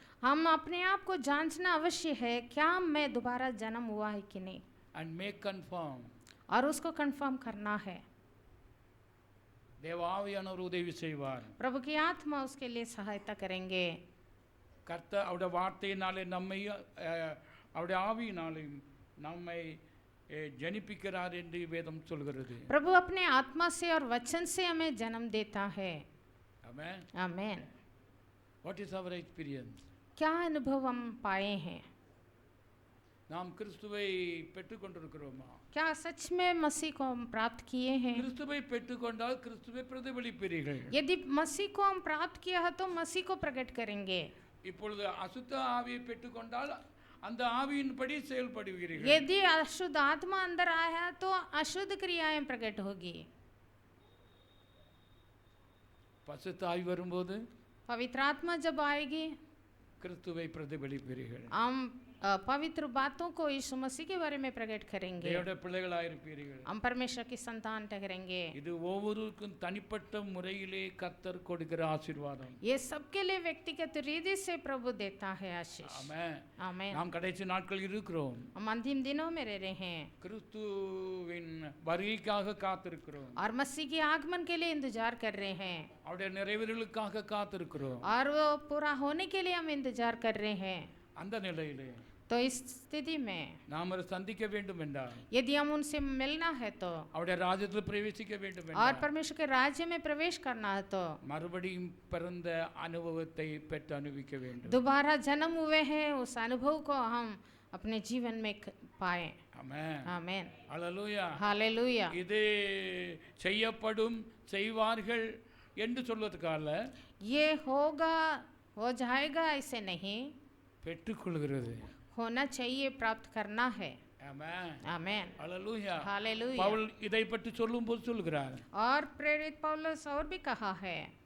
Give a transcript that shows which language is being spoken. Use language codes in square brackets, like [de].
[hi] हम अपने आप को जांचना अवश्य है, क्या मैं दोबारा जन्म हुआ है कि नहीं, [en] and make confirm. [hi] और उसको कंफर्म करना है। [ta] தேவ ஆவியானவர் உதவி செய்வார். [hi] प्रभु की आत्मा उसके लिए सहायता करेंगे। [ta] கர்த்தர் அவருடைய வார்த்தையினாலே நம்மை அவருடைய ஆவியினாலே நம்மை ஜனிப்பிக்கிறார் என்று வேதம் சொல்கிறது. [hi] प्रभु अपने आत्मा से और वचन से हमें जन्म देता है। [ta] ஆமென். [hi] आमेन। [en] What is our experience? [hi] क्या अनुभव हम पाए हैं? [ta] நாம் கிறிஸ்துவை பெற்றுக்கொண்டிருக்கிறோமா? [hi] क्या सच में मसीह को हम प्राप्त किए हैं? [ta] கிறிஸ்துவை பெற்றுக்கொண்டால் கிறிஸ்துவை பிரதிபலிப்பீர்கள். [hi] यदि मसीह को हम प्राप्त किया है तो मसीह को प्रकट करेंगे। [ta] இப்பொழுது அசுத்த ஆவியை பெற்றுக்கொண்டால் அந்த ஆவியின்படி செயல்படுவீர்கள். [hi] यदि अशुद्ध आत्मा अंदर आया तो अशुद्ध क्रियाएं प्रकट होगी। [ta] பசுத்த ஆவி வரும்போது [hi] पवित्र आत्मा जब आएगी, [ta] கிறிஸ்துவை பிரதிபலிப்பீர்கள். [hi] हम पवित्र बातों को यीशु मसीह के बारे में प्रकट करेंगे। [ta] தேவனுடைய பிள்ளைகளாக இருப்பீர்கள். [hi] हम परमेश्वर की संतान ठहरेंगे। [ta] இது ஒவ்வொருவருக்கும் தனிப்பட்ட முறையிலே கர்த்தர் கொடுக்கிற ஆசீர்வாதம். [hi] ये सबके लिए व्यक्तिगत रीति से प्रभु देता है आशीष। [ta] ஆமென். [hi] आमेन। [ta] நாம் கடைசி நாட்கள் இருக்கிறோம். [hi] हम अंतिम दिनों में रह रहे हैं [ta] கிறிஸ்துவின் வருகைக்காக காத்திருக்கிறோம். [hi] और मसीह के आगमन के लिए इंतजार कर रहे हैं, [ta] அவருடைய நிறைவேறலுக்காக காத்திருக்கிறோம். [hi] और वो पूरा होने के लिए हम इंतजार कर रहे हैं। [ta] அந்த நிலையிலே [hi] तो इस स्थिति में [ta] நாம் அவரை சந்திக்க வேண்டும் என்றால், [hi] यदि हम उनसे मिलना है तो, [ta] அவருடைய ராஜ்யத்தில் பிரவேசிக்க வேண்டும் [hi] और [ta] என்றால், [hi] परमेश्वर के राज्य में प्रवेश करना है तो [ta] மறுபடியும் பிறந்த அனுபவத்தை பெற்று அனுபவிக்க வேண்டும். [hi] दोबारा जन्म हुए हैं, उस अनुभव को हम अपने जीवन में पाए। [ta] ஆமென். [hi] आमेन। [ta] அல்லேலூயா. [hi] हालेलुया। [ta] இது செய்யப்படும் செய்வார்கள் என்று சொல்வதற்காக [hi] ये होगा, हो जाएगा ऐसे नहीं, [ta] பெற்றுக்கொள்கிறது. [hi] होना चाहिए, प्राप्त करना है। [ta] ஆமென். [hi] आमेन। [ta] அல்லேலூயா. [hi] हालेलुया। [ta] பவுல் இதை பற்றி சொல்லும்போது சொல்கிறார், [hi] और प्रेरित पौलुस और भी कहा है,